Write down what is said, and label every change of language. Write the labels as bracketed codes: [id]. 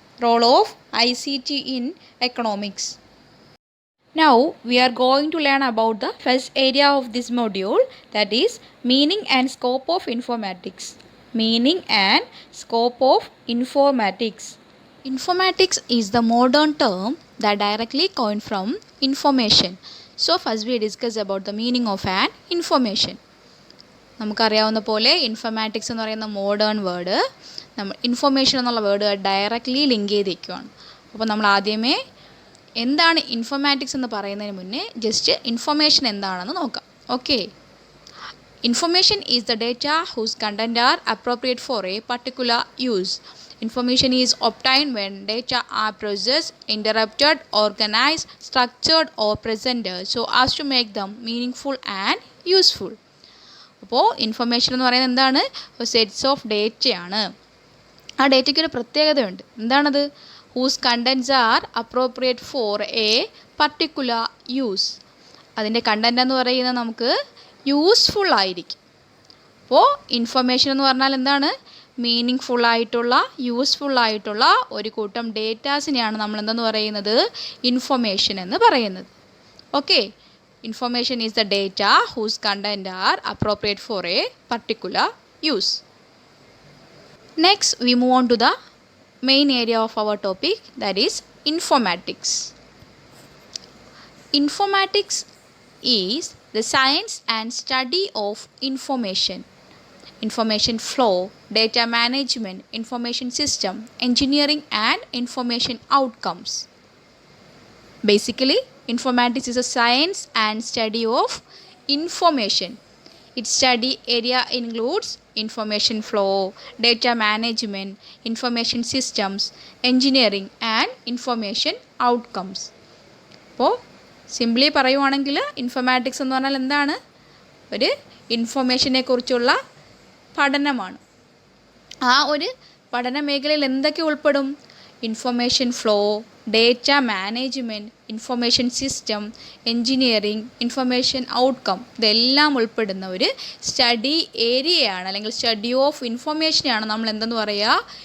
[en] Role of ICT in economics. Now we are going to learn about the first area of this module, that is meaning and scope of informatics. Meaning and scope of informatics. Informatics is the modern term that directly coined from information. So first we discuss about the meaning of an information. [ml] നമുക്കറിയാവുന്ന പോലെ informatics എന്ന് പറയുന്ന modern word information എന്നുള്ള word directly link ചെയ്തിരിക്കുകയാണ്. അപ്പോൾ നമ്മൾ ആദ്യമേ എന്താണ് ഇൻഫർമാറ്റിക്സ് എന്ന് പറയുന്നതിന് മുന്നേ ജസ്റ്റ് ഇൻഫർമേഷൻ എന്താണെന്ന് നോക്കാം. [en] Okay, information is the data whose content are appropriate for a particular use. Information is obtained when data are processed, interpreted, organized, structured or presented so as to make them meaningful and useful. [ml] അപ്പോൾ information എന്ന് പറയുന്നത് എന്താണ്? Sets of ഡേറ്റയാണ്. ആ ഡേറ്റയ്ക്ക് ഒരു പ്രത്യേകതയുണ്ട്. എന്താണത്? [en] Whose contents are appropriate for a particular use. [ml] അതിൻ്റെ content എന്ന് പറയുന്നത് നമുക്ക് യൂസ്ഫുൾ ആയിരിക്കും. അപ്പോൾ ഇൻഫർമേഷൻ എന്ന് പറഞ്ഞാൽ എന്താണ്? മീനിങ് ഫുള്ളായിട്ടുള്ള യൂസ്ഫുള്ളായിട്ടുള്ള ഒരു കൂട്ടം ഡേറ്റാസിനെയാണ് നമ്മൾ എന്തെന്ന് പറയുന്നത്? ഇൻഫർമേഷൻ എന്ന് പറയുന്നത്. [en] Okay, information is the data whose content are appropriate for a particular use. Next we move on to the main area of our topic, that is informatics. Informatics is the science and study of information, information flow, data management, information system, engineering and information outcomes. Basically, informatics is a science and study of information. Its study area includes information flow, data management, information systems, engineering and information outcomes. [ml] അപ്പോൾ simply പറയുവാണെങ്കിൽ informatics എന്ന് പറഞ്ഞാൽ എന്താണ്? ഒരു ഇൻഫർമേഷനെ കുറിച്ചുള്ള പഠനമാണ്. ആ ഒരു പഠന മേഖലയിൽ എന്തൊക്കെ ഉൾപ്പെടും? Information flow, data management, information system, engineering, information outcome, ഇതെല്ലാം ഉൾപ്പെടുന്ന ഒരു സ്റ്റഡി ഏരിയയാണ്, അല്ലെങ്കിൽ സ്റ്റഡി ഓഫ് ഇൻഫർമേഷനെയാണ് നമ്മൾ എന്തെന്ന് പറയുക?